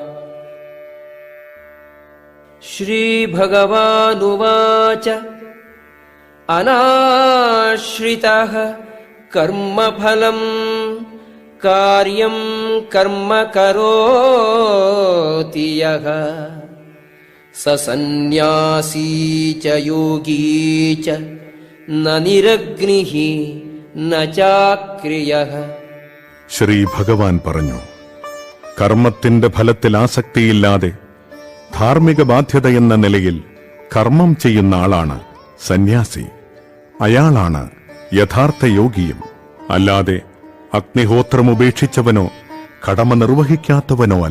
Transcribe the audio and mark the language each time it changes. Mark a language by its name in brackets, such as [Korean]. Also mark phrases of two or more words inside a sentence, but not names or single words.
[Sanskrit] श्रीभगवानुवाच अनाश्रितः कर्मफलं कार्यं कर्म करोति यः स सन्न्यासी च योगी च न निरग्निः न चाक्रियः। [Malayalam] ശ്രീ ഭഗവാൻ പറഞ്ഞു, കർമ്മത്തിന്റെ ഫലത്തിൽ ആസക്തിയില്ലാതെ ധാർമ്മിക ബാധ്യതയെന്ന നിലയിൽ കർമ്മം ചെയ്യുന്ന ആളാണ് സന്യാസി. അയാളാണ് യഥാർത്ഥ യോഗിയും. അല്ലാതെ അഗ്നിഹോത്രം ഉപേക്ഷിച്ചവനോ കടമ നിർവഹിക്കാത്തവനോ അല്ല.